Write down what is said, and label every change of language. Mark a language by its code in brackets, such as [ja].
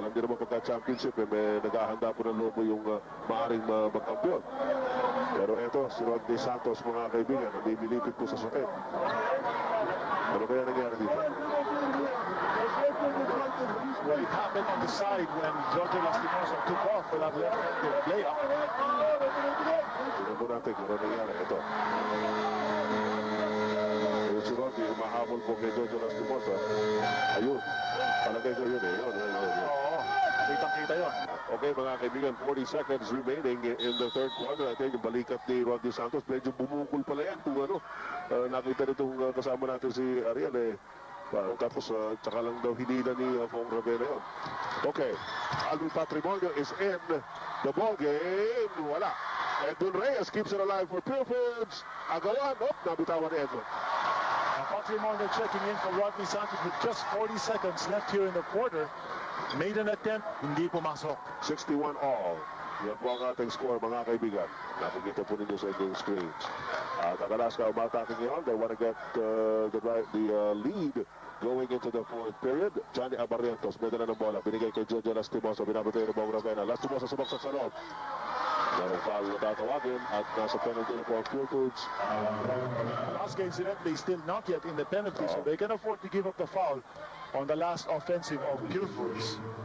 [tl] Alam niyo naman pagka-championship, may naghahanda po ng Lobo yung maaaring magkampiyon. Pero eto, si Rodney Santos, mga kaibigan, namimilipit po sa sakit. Ano kaya nangyari dito? [en] Well, it happened on the side when Jorge Lastimosa took off for that left-handed layup. [tl] Tignan po natin kung ano nangyari. Ito. Si Rodney, mahabol po kay Jorge Lastimosa. Ayun. Palagay ko yun Yun. Oo. Kitang-kita yun. [en] Okay, [tl] mga kaibigan, [en] 40 seconds remaining in the third quarter. I think [tl] yung balikat ni Rodney Santos, medyo bumukol pala yan. Kung nakita nitong kasama natin si Ariel tapos tsaka lang daw hinila ni Fong Rivera yun. [en] Okay, Alvin Patrimonio is in the ball game. [tl] Wala. [en] Edwin Reyes keeps it alive for Purefoods. [tl] Agawan, nabitawan ni Edwin. [en] Patrimonio checking in for Rodney Santos with just 40 seconds left here in the quarter. Made an attempt, [tl] hindi pumasok. [en] 61 all. [tl] Yan po ang ating score, mga kaibigan. Nakikita po ninyo sa inyong screens. At ang Alaska umatake ngayon. [en] They want to get the lead going into the fourth period. [tl] Johnny Abarientos, may dala ng bola. Binigay kay Jojo Lastimosa. Binabatay ng Bong Ravena. Lastimosa sumaksak sa loob. Merong foul na tatawagin at nasa penalty for Purefoods. [en] Alaska incidentally still not yet in the penalty, so they can afford to give up the foul on the last offensive of Purefoods.